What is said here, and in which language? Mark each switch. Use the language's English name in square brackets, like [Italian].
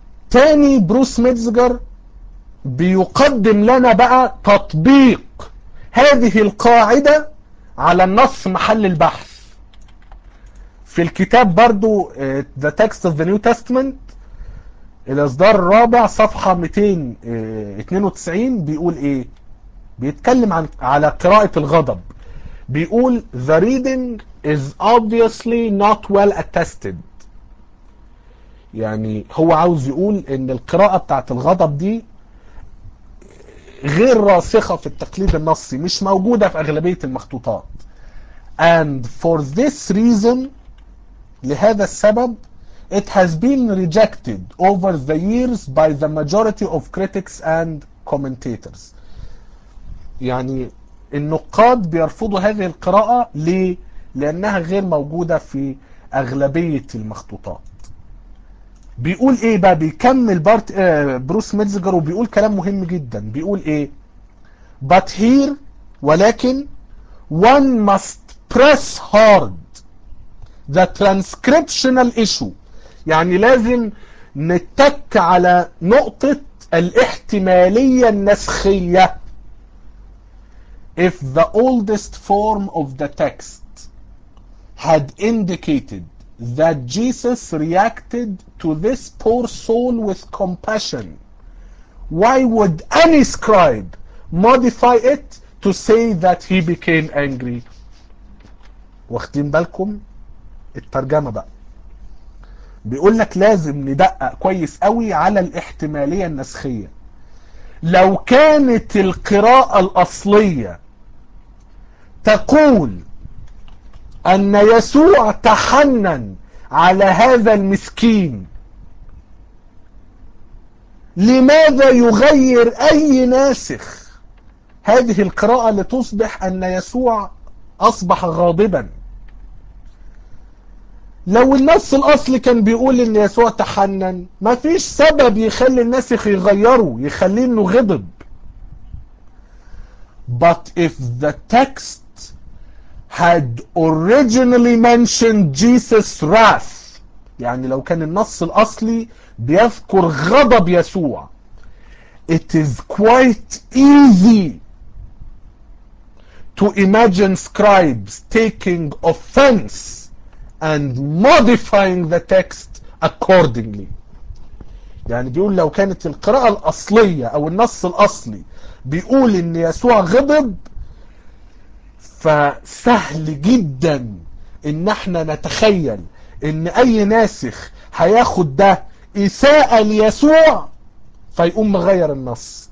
[Arabic] تاني بروس ميتزجر بيقدم لنا بقى تطبيق هذه القاعدة على النص محل البحث. في الكتاب برضو The Text of the New Testament الإصدار الرابع صفحة 292 بيقول إيه؟ بيتكلم عن على قراءة الغضب. بيقول [English] The reading is obviously not well attested. [Arabic] يعني هو عاوز يقول إن القراءة بتاعت الغضب دي غير راسخة في التقليد النصي، مش موجودة في أغلبية المخطوطات. [English] And for this reason، [Arabic] لهذا السبب، [English] it has been rejected over the years by the majority of critics and commentators. [Arabic] يعني النقاد بيرفضوا هذه القراءة ليه؟ لأنها غير موجودة في أغلبية المخطوطات. بيقول إيه بقى؟ بيكمل بارت بروس ميتزجر وبيقول كلام مهم جدا. بيقول إيه؟ [English] But here، [Arabic] ولكن [English] one must press hard the transcriptional issue. [Arabic] يعني لازم نتك على نقطة الاحتمالية النسخية. [English] If the oldest form of the text had indicated that Jesus reacted to this poor soul with compassion, why would any scribe modify it to say that he became angry? [Arabic] واخدين بالكم الترجمة بقى؟ بيقول لك لازم ندقق كويس قوي على الاحتمالية النسخية. لو كانت القراءة الأصلية تقول أن يسوع تحنن على هذا المسكين، لماذا يغير أي ناسخ هذه القراءة لتصبح أن يسوع أصبح غاضبا. لو النص الأصلي كان بيقول إن يسوع تحنن، مفيش سبب يخلي الناس يغيروا، يخليه إنه غضب. [English] But if the text had originally mentioned Jesus' wrath، [Arabic] يعني لو كان النص الأصلي بيذكر غضب يسوع، [English] it is quite easy to imagine scribes taking offense and modifying the text accordingly. [Arabic] يعني بيقول لو كانت القراءة الأصلية أو النص الأصلي بيقول إن يسوع غضب، فسهل جدا إن احنا نتخيل إن أي ناسخ هياخد ده إساءة ليسوع فيقوم مغير النص.